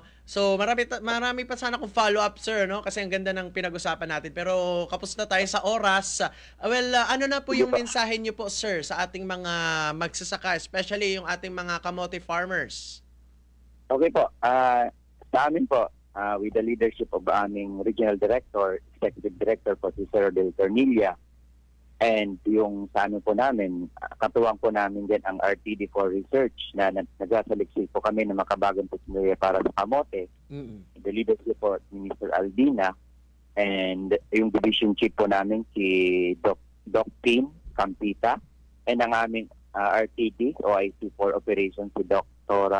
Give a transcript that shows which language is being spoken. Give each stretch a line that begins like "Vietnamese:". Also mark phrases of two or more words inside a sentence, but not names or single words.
Filipino: So marami pa sana akong follow-up, sir, no, kasi ang ganda ng pinag-usapan natin. Pero kapos na tayo sa oras. Ano na po yung mensahe niyo po, sir, sa ating mga magsasaka, especially yung ating mga kamote farmers? Okay po. Sa amin po,
English: with the leadership of aming regional director, executive director
Filipino: po si
English: Sir Del Tornilla,
Filipino: and yung sa ano po namin, katuwang po namin din ang RTD for Research na nagsasaliksik po kami ng makabagong teknolohiya para sa kamote.
English: The leadership
Filipino: po ni Mr. Aldina, and yung
English: division chief
Filipino: po namin si Doc Pin Campita, and ang aming RTD, OIC for Operations si Dr.